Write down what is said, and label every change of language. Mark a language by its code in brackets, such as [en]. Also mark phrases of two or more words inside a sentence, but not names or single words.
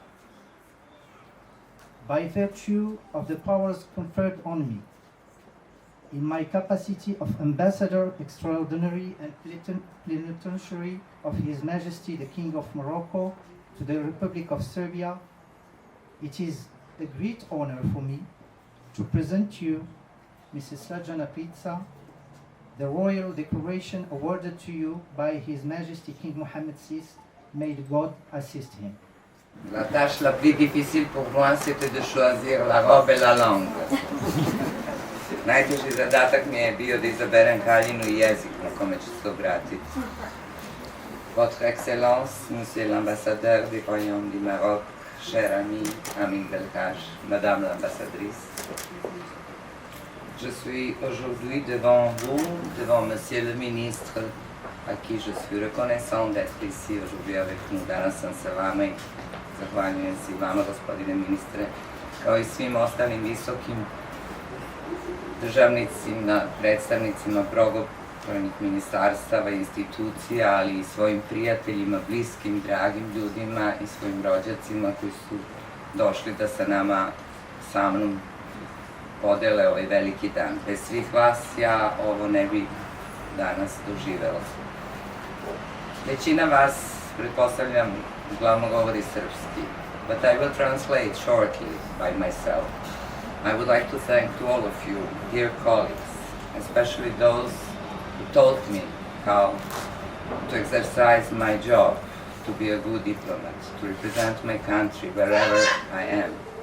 [en] By virtue of the powers conferred on me, in my capacity of Ambassador Extraordinary and Plenipotentiary of His Majesty the King of Morocco to the Republic of Serbia, it is a great honor for me to present you, Mrs. Sladjana Prica, the royal decoration awarded to you by His Majesty King Mohammed VI. May God assist him. [fr] La tâche la plus difficile pour moi, c'était de choisir la robe et la langue. [sr] Najteži zadatak mi je bio da izaberem haljinu i jezik na kome ću se obratiti. [fr] Votre Excellence, Monsieur l'Ambassadeur du Royaume du Maroc, cher ami, Amin Belkaj, Madame l'Ambassadrice, je suis aujourd'hui devant vous, devant Monsieur le Ministre, à qui je suis reconnaissant d'être ici aujourd'hui avec nous. [sr] Danas sam sa vama i zahvaljujem se i vama, gospodine ministre, kao i svim ostalim visokim državnicima, predstavnicima mnogobrojnih ministarstava i institucija, ali i svojim prijateljima, bliskim, dragim ljudima i svojim rođacima koji su došli da sa nama, sa mnom, podele ovaj veliki dan. Bez svih vas ja ovo ne bi danas doživela. Većina vas, pretpostavljam, uglavnom govori srpski, [en] but I will translate shortly by myself. I would like to thank to all of you, dear colleagues, especially those who taught me how to exercise my job, to be a good diplomat, to represent my country wherever I am.